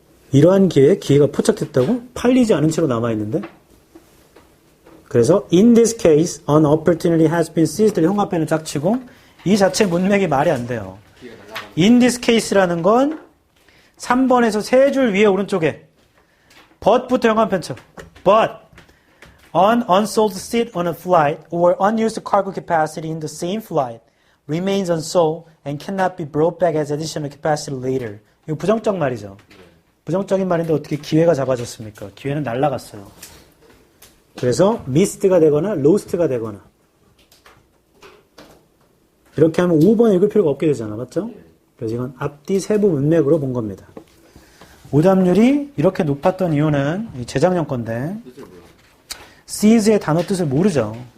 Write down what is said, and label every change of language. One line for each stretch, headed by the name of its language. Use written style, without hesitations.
Korean: 이러한 기회가 포착됐다고? 팔리지 않은 채로 남아있는데? 그래서
English: in this case, an opportunity has been seized
Korean: 를 형 앞에는 짝치고 이 자체 문맥이 말이 안 돼요.
English: in this case
Korean: 라는 건 3번에서 세 줄 위에 오른쪽에 but부터 형 앞에 쳐.
English: but an unsold seat on a flight or unused cargo capacity in the same flight remains unsold and cannot be brought back as additional capacity later.
Korean: 이거 부정적 말이죠. 부정적인 말인데 어떻게 기회가 잡아졌습니까? 기회는 날아갔어요. 그래서 missed가 되거나 lost가 되거나 이렇게 하면 5번 읽을 필요가 없게 되잖아. 맞죠? 그래서 이건 앞뒤 세부 문맥으로 본 겁니다. 오답률이 이렇게 높았던 이유는 재작년 건데 seize의 단어 뜻을 모르죠.